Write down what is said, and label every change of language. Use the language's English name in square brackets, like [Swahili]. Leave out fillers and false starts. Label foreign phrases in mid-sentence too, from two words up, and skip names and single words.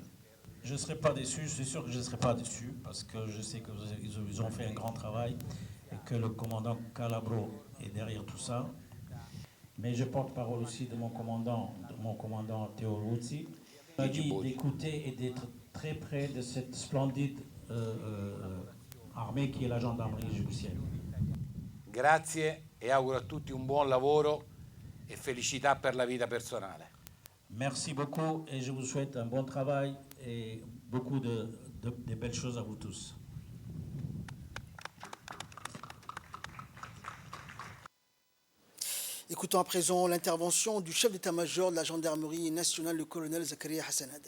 [French] Je ne serai pas déçu, c'est sûr que je ne serai pas déçu, parce que je sais qu'ils ont fait un grand travail et que le commandant Calabro est derrière tout ça. Mais je porte parole aussi de mon commandant Théo Ruzzi. Il m'a dit d'écouter et d'être très près de cette splendide armée qui est la gendarmerie djiboutienne. [Italian] Grazie e auguro a tutti un buon lavoro e felicità per la vita personale. [French] Merci beaucoup et je vous souhaite un bon travail et beaucoup de belles choses à vous tous. Écoutons à présent l'intervention du chef d'état-major de la gendarmerie nationale, le colonel Zakaria Hassan Aden.